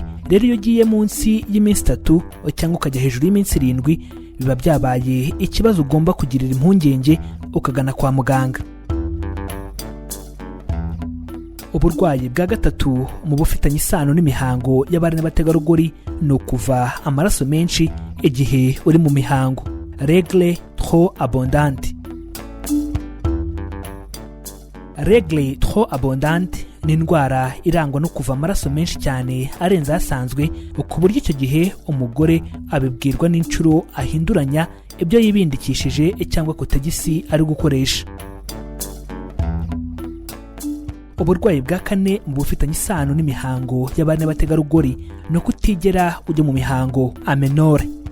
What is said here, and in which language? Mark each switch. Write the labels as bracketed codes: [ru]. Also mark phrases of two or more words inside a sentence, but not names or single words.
[rw] Rero iyo ugiye munsi y'iminsi 3 cyangwa ukajya hejuru y'iminsi 7, biba byabaye ikibazo ugomba kugirira impungenge ukagana kwa muganga. Uburwayi bwa gatatu mu bufitanye isano n'imihango y'abari n'abategarugori ni ukuva amaraso menshi igihe uri mu mihango, [fr] règle trop abondante. Règle trop abondante [rw] ni indwara irangwa no kuva amaraso menshi cyane arenze asanzwe, ku buryo icyo gihe umugore abibwirwa n'inshuro ahinduranya ibyo yibindikishije cyangwa kutagisi ari gukoresha. Uburwayi bwa kane mu bufitanye isano n'imihango y'abari n'abategarugori ni ukutigera ujya mu mihango, amenore.